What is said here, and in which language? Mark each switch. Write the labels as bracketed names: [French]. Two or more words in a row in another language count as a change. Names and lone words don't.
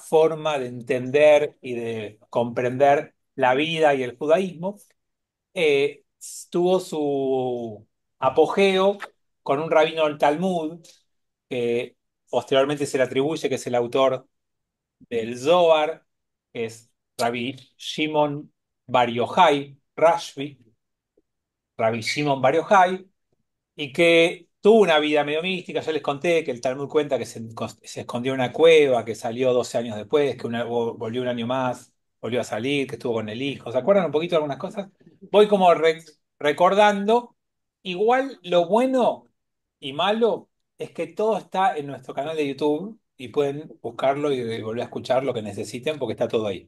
[Spanish] forma de entender y de comprender la vida y el judaísmo, eh, tuvo su apogeo con un rabino del Talmud, que posteriormente se le atribuye que es el autor del Zohar, que es Rabbi Shimon Bar Yochai, Rashbi, Rabbi Shimon Bar Yochai, y que tuvo una vida medio mística. Ya les conté que el Talmud cuenta que se escondió en una cueva, que salió 12 años después, que volvió un año más, volvió a salir, que estuvo con el hijo. ¿Se acuerdan un poquito de algunas cosas? Voy como recordando. Igual lo bueno y malo es que todo está en nuestro canal de YouTube y pueden buscarlo y volver a escuchar lo que necesiten porque está todo ahí.